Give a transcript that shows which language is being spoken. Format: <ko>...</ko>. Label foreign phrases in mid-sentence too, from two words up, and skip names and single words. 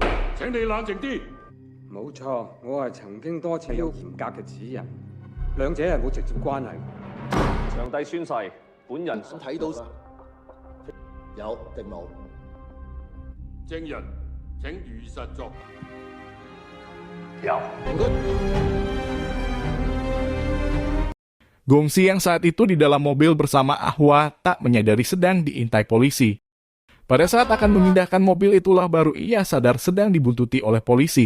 <yue>請你冷靜啲。冇錯，我係曾經多次有嚴格嘅指引，兩者係冇直接關係。上帝宣誓，本人睇到有定冇？證人請如實作。</yue> <id>Gongsi yang saat itu di dalam mobil bersama Ahwa tak menyadari sedang diintai polisi. Pada saat akan memindahkan mobil itulah baru ia sadar sedang dibuntuti oleh polisi.</id>